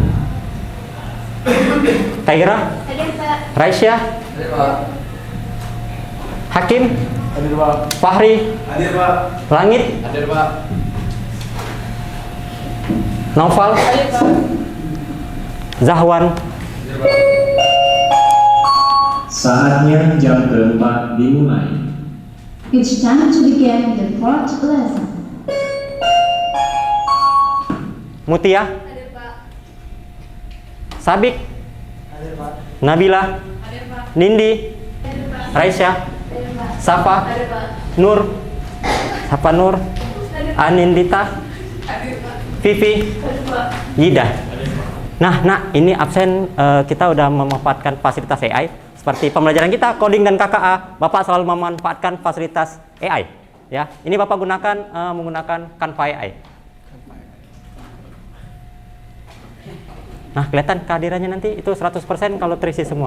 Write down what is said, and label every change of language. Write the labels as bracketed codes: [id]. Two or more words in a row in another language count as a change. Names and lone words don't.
[id] Kaira? Hadir Pak. Raisya? Hadir Pak. Hakim? Hadir Pak. Fahri? Hadir Pak. Langit? Hadir Pak. Naufal? Hadir Pak. Zahwan? Hadir Pak. Saatnya jam keempat dimulai. [en] It's time to begin the fourth lesson. [id] Mutia? Hadir Pak. Sabik? Hadir Pak. Nabila? Hadir Pak. Nindi? Hadir Pak. Raisya? Hadir Pak. Safa? Hadir Pak. Nur? Safa Nur? Hadir Pak. Anindita? Hadir Pak. Vivi? Hadir Pak. Yida? Nah, ini absen kita udah memanfaatkan fasilitas AI. Seperti pembelajaran kita, coding dan KKA, Bapak selalu memanfaatkan fasilitas AI. Ya, ini Bapak gunakan menggunakan Canva AI. Nah, kelihatan kehadirannya nanti itu 100% kalau terisi semua.